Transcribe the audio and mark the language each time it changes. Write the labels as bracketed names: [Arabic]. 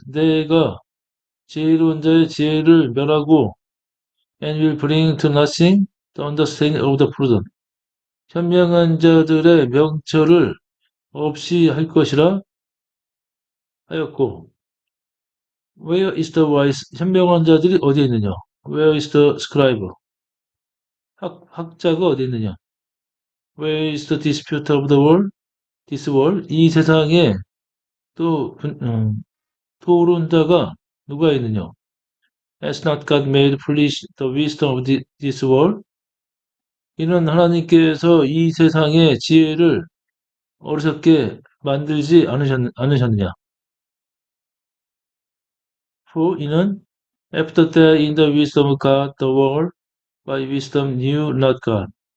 [Korean] 내가 지혜로운 자의 지혜를 멸하고, [English] and will bring to nothing the understanding of the prudent. [Korean] 현명한 자들의 명철을 없이 할 것이라 하였고, [English] Where is the wise? [Korean] 현명한 자들이 어디에 있느냐? [English] Where is the scribe? [Korean] 학자가 어디 있느냐? [English] Where is the dispute of the world? this world, [Korean] 이 세상에 또 토론자가 누가 있느냐? [English] Has not God made foolish the wisdom of this world? [Korean] 이는 하나님께서 이 세상의 지혜를 어리석게 만들지 않으셨느냐? [English] For [Korean] 이는 [English] after that in the wisdom of God the world by wisdom knew not God.